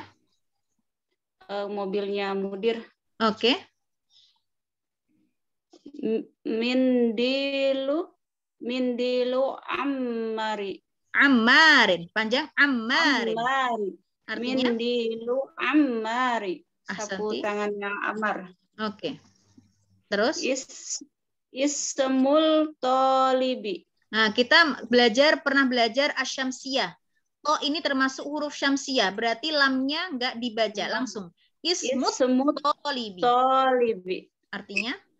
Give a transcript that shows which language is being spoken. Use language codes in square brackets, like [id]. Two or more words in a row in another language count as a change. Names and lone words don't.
[id] Mobilnya mudir. Oke. [ar] منديل عمار. [id] Ammarin. Panjang ammarin. Artinya? [ar] منديل عمار. [id] Sapu Ahsanti. tangannya Ammar. Oke. Terus? [ar] اسم الطالب. [id] Nah, kita pernah belajar asyamsiyah. Oh, ini termasuk huruf syamsiyah. Berarti lamnya nggak dibaca langsung. [ar] اسم الطالب. Artinya?